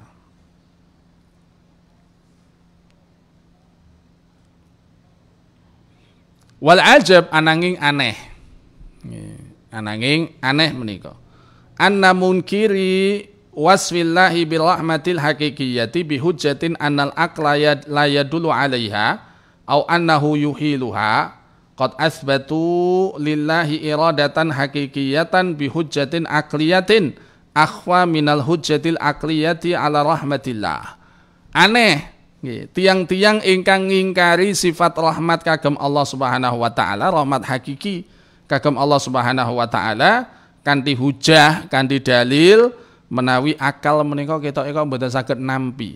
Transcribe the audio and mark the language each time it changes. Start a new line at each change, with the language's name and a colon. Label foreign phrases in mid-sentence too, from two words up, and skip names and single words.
Arabic: والعجب
Javanese: ananging aneh. Ananging aneh menika.
Arabic: أنّ منكري وصف الله بالرحمة الحقيقية بحجة أن العقل لا يدل عليها أو أنه يحيلها قد أثبتوا لله إرادة حقيقية بحجة عقلية أخفى من الحجة العقلية على رحمة الله.
Javanese: Aneh tiang-tiang ingkang ngingkari sifat rahmat kagem Allah
Arabic: سبحانه وتعالى,
Javanese: rahmat hakiki kagem Allah
Arabic: سبحانه وتعالى
Javanese: kanthi hujah, kanthi dalil menawi akal menika ketok mboten saged nampi.